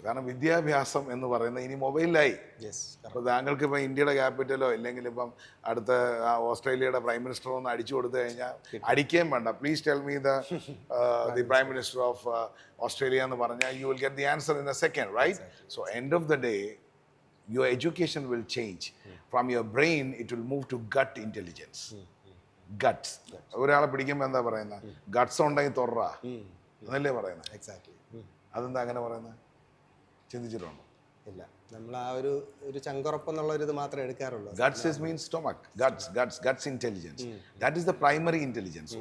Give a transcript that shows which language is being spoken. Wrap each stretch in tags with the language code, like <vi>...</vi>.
<ml>കാരണം വിദ്യാഭ്യാസം എന്ന് പറയുന്നത് ഇനി മൊബൈലിലായി. അപ്പോൾ താങ്കൾക്ക് ഇപ്പം ഇന്ത്യയുടെ ക്യാപിറ്റലോ ഇല്ലെങ്കിൽ ഇപ്പം അടുത്ത ഓസ്ട്രേലിയയുടെ പ്രൈം മിനിസ്റ്ററോ ഒന്ന് അടിച്ചു കൊടുത്തു കഴിഞ്ഞാൽ അടിക്കുകയും വേണ്ട,</ml> <en>please tell me the prime minister of Australia</en> <ml>എന്ന് പറഞ്ഞാൽ</ml> <en>You will get the answer in a second, right? So end of the day your education will change. From your brain it will move to gut intelligence.</en> <ml>Guts. ഒരാളെ പിടിക്കുമ്പോൾ എന്താ പറയുന്നത്? Guts ഉണ്ടെങ്കിൽ തൊറ എന്നല്ലേ പറയുന്നത്?</ml> <en>Exactly.</en> <ml>അതെന്താ അങ്ങനെ പറയുന്നത്? ചിന്തിച്ചിട്ടുണ്ടോ? ഇല്ല, നമ്മൾ ആ ഒരു ചങ്കുറപ്പ് എന്നുള്ള ഒരു ഇത് മാത്രമേ എടുക്കാറുള്ളൂ.</ml> <en>Guts means stomach. Guts intelligence. That is the primary intelligence.</en>